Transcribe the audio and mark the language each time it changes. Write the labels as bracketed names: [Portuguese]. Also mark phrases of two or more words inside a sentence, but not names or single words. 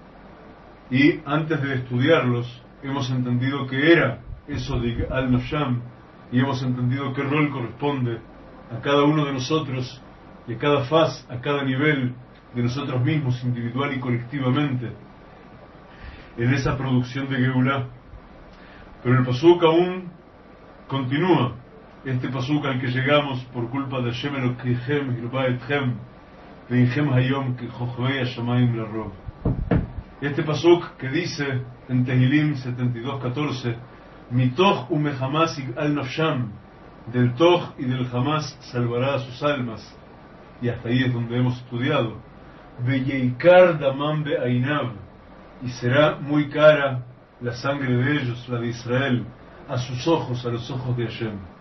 [Spanish] y antes de estudiarlos hemos entendido que era eso de [Hebrew] יגאל נפשם [Spanish] y hemos entendido qué rol corresponde a cada uno de nosotros y a cada faz, a cada nivel de nosotros mismos, individual y colectivamente, en esa producción de Geulah. Pero el pasuk aún continúa, este pasuk al que llegamos por culpa de [Hebrew] השם אלוקיכם הרבה אתכם והנכם היום ככוכבי השמים לרוב. [Spanish] Este pasuk que dice en Tehilim 72:14, [Hebrew] מתוך ומחמס יגאל נפשם, [Spanish] del Toch y del Hamas salvará a sus almas, y hasta ahí es donde hemos estudiado, [Hebrew] וייקר דמם בעיניו, [Spanish] y será muy cara la sangre de ellos, la de Israel, a sus ojos, a los ojos de Hashem.